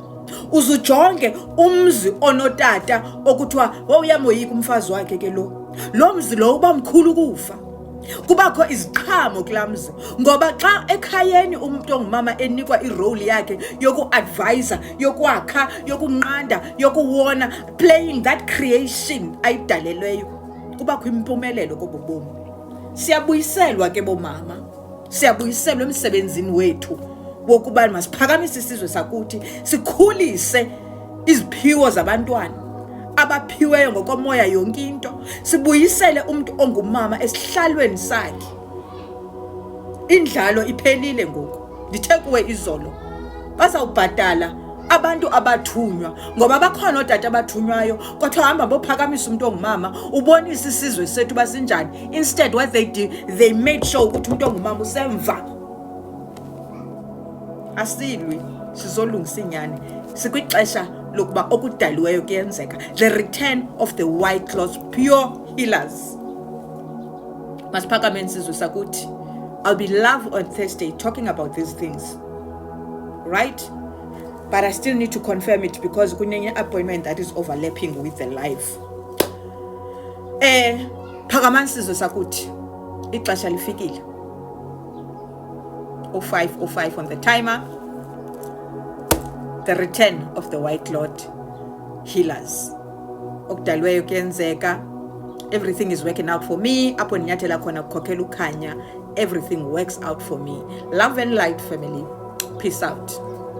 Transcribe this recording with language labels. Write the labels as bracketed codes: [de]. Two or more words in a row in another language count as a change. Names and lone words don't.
[xh] Uzujonge umzi onotata okuthiwa wawuyamoyika umfazi wakhe ke lo mzi lo uba mkhulu kufa. Kubakho iziqhamo kulaa mzi, ngoba xa ekhayeni umuntu ongumama enikwa irole yakhe yoku-advisa, yokwakha, yokunqanda, yokuwona, [en] playing that creation ayidalelweyo, kubakho impumelelo kobo bomi. [xh] Siyabuyiselwa ke bomama, siyabuyiselwa emsebenzini wethu wokuba masiphakamise isizwe sakuthi, sikhulise iziphiwo zabantwana abaphiweyo ngokomoya yonke into, sibuyisele umuntu ongumama esihlalweni sakhe. Indlalo iphelile ngoku. Ndithe kuwe izolo bazawubhatala abantu abathunywa, ngoba bakhona ootata abathunywayo kodwa hamba bophakamisa umuntu ongumama, ubonisa isizwe sethu basinjani. [en] Instead what they did, they made sure [xh] ukuthi umuntu ongumama usemva. Asilwi, sizolungisa inyani, sikwixesha lokuba okudaliweyo kuyenzeka. [en] The return of the white cloth, pure healers. [xh] Masiphakame isizwe sakuthi. [en] I'll be live on Thursday talking about these things. Right? but I still need to confirm it because kunenye appointment that is overlapping with the live. [xh] Phakamansizwe sakuthi ixesha lifikile. [en] 05:05 on the timer. The return of the White Lord healers. [xh] Okudalweyo kuyenzeka. [en] Everything is working out for me. [xh] Apho ninyathela khona ukukhokhela ukhanya. [en] Everything works out for me. Love and light, family. Peace out.